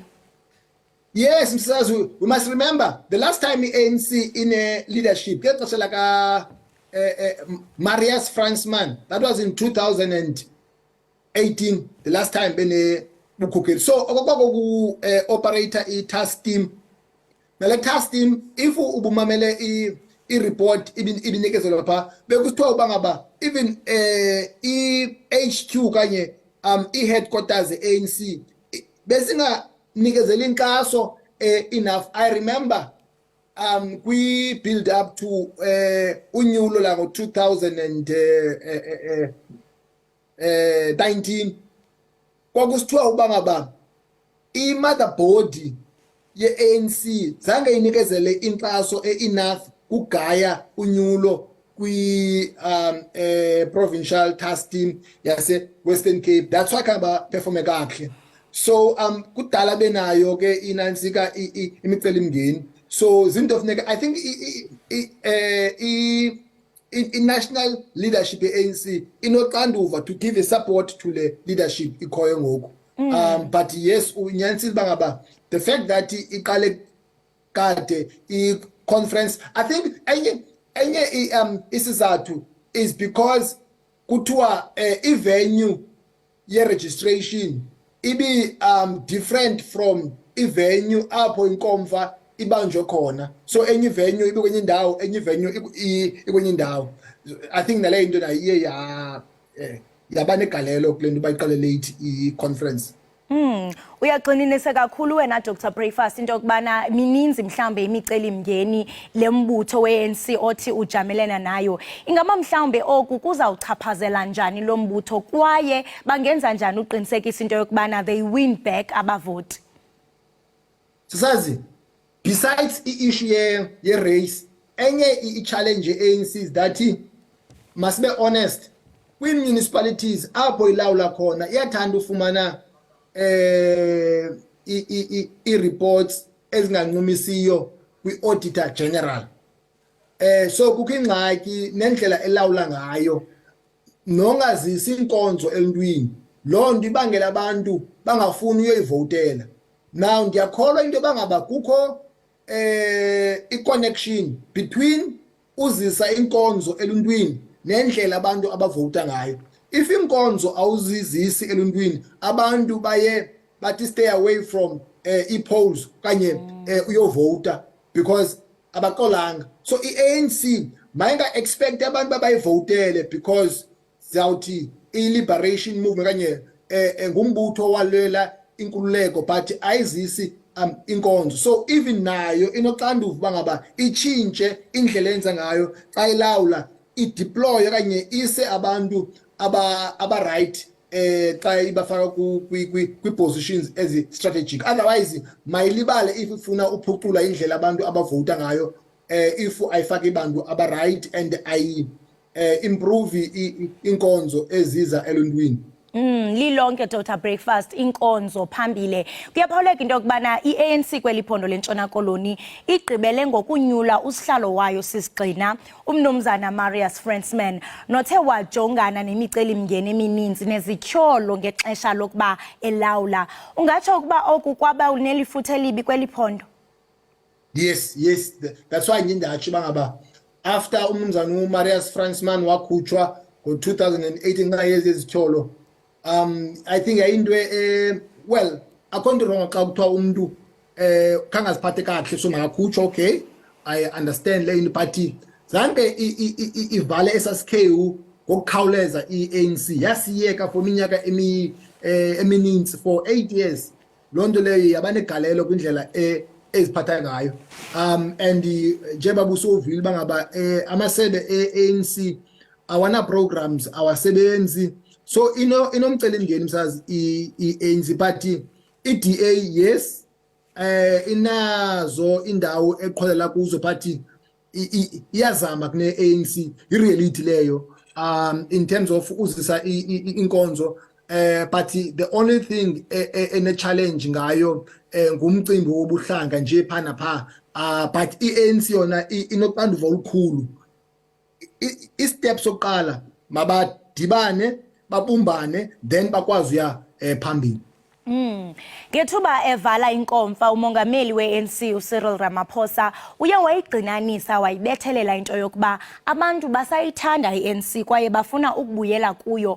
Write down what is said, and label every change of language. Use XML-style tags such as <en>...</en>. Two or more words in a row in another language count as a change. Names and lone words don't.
<en>Yes, Mrs. We must remember the last time ANC in a leadership</en> <xh>ngexesha laka</xh> <en>Marius Fransman, that was in 2018 the last time</en> <xh>bene bukhokheli. So okwakho operator i-</xh> <en>task team</en> <xh>nale</xh> <en>task team</en> <xh>if ubumamele i-report ibinikezelwa pha bekusithiwa ubangaba even i-HQ kanye i-headquarters ANC besinganikezela inkaso enough.</xh> <en>I remember we build up to</en> <xh>unyulo la ngo 2019 kwakusithiwa uba ngaba i-</xh> <en>mother body</en> <xh>ye-ANC zange inikezele inkaso enough kugaya unyulo kwi</xh> <en>provincial task team</en> <xh>yase Western Cape.</xh> <en>That's why</en> <xh>kaba performe kahle. So kudala benayo ke inansika imicelimngeni. So zinto funeka,</xh> <en>I think in national leadership ANC inoxanduva to give a support to the leadership</en> <xh>ikhoyo ngoku.</xh> <en>But yes,</en> <xh>unyanisile bangaba</xh> <en>the fact that</en> <xh>iqale kade</xh> <en>i-conference, I think</en> <xh>enye isizathu</xh> <en>is because kuthiwa i-venue ye-registration ibi different from i-venue</en> <xh>apho inkomfa ibanjwe khona. So enye venue ibe kwenye indawo, enye venue ikwenye indawo. I think nale into na iye yaba negalelo kule nto bayiqale late i-conference. Uyaqinisa kakhulu wena Dr. Breakfast into yokubana mininzi mhlambe imicelimngeni lembutho we-ANC othi ujamelena nayo. Ingaba mhlambe oku kuzawuchaphazela njani lo mbutho kwaye bangenza njani uqinisekisa into yokubana they win back abavoti?</xh> <en>Sisazi, besides i-issue ye-race,</en> <xh>enye i-challenge ye-ANC</xh> <en>is that must be honest,</en> <xh>kwi-municipalities apho ilawula khona iyathanda ufumana i-reports ezingancumisiyo kwi-auditor general. So kukho ingxaki nendlela elawula ngayo nongazisi inkonzo eluntwini. Loo nto ibangela abantu bangafuni uyoyivotela. Now ndiyakholwa into bangaba kukho i-connection between uzisa inkonzo eluntwini nendlela abantu abavota ngayo. If inkonzo awuzizisi eluntwini abantu baye bathi</xh> <en>stay away from</en> <xh>i-polls kanye uyovota because abaxolanga. So i-ANC mayinga expect abantu babayivotele because zawuthi i-</xh> <en>liberation movement</en> <xh>kanye ngumbutho walwela inkululeko but ayizisi inkonzo. So even nayo inoxanduva bangaba ichintshe indlela enza ngayo xa ilawula i-deploy kanye ise abantu aba right xa ibafaka kwi-positions ezi-strategic. Otherwise mayilibale if ifuna uphucula indlela abantu abavota ngayo, if ayifake abantu aba right</xh> <en>and improve</en> <xh>inkonzo eziza eluntwini. Lilonke Dr. Breakfast inkonzo phambile. Kuyaphawuleka into yokubana i-ANC kweliphondo lentshona koloni igqibele ngokunyula usihlalo wayo sisigxina umnumzana Marius Fransman nothe wajongana nemicelimngeni emininzi nezityholo ngexesha lokuba elawula. Ungatsho ukuba oku kwaba unelifuthe elibi kweliphondo?</xh> <en>Yes, that's why</en> <xh>ngindatsho bangaba after umnumzana Marius Fransman wakhutshwa ngo-2018 ngayezi ezityholo.</xh> <en>I think</en> <xh>into well akho nto wrong xa kuthiwa umuntu khangaziphathe kahle so makakhutshwa.</xh> <en>Okay, I understand</en> <xh>le into but zange ivale esasikhewu ngokukhawuleza i-ANC yasiyeka for iminyaka emininzi</xh> <en>for 8 years.</en> <xh>Loo nto leyo yabanegalelo kwindlela eziphatha ngayo. And njengoba busovile bangaba amasebe e-ANC awana programs awasebenzi. So inomcelimngeni msazi i-ANC but i-DA yes inazo indawo eqholela kuzo but iyazama kune-ANC i-reality leyo</xh> <en>in terms of</en> <xh>uzisa inkonzo but</xh> <en>the only thing</en> <xh>ene-challenge ngayo ngumcimbi wobuhlanga nje phana pha but i-ANC yona inoxanduva olukhulu. I-step sokuqala mabadibane babumbane then bakwazi uya phambili. Ngethuba evala inkomfa umongameli we-ANC uCyril Ramaphosa uye wayigcinanisa wayibethelela into yokuba abantu basayithanda i-ANC kwaye bafuna ukubuyela kuyo.</xh>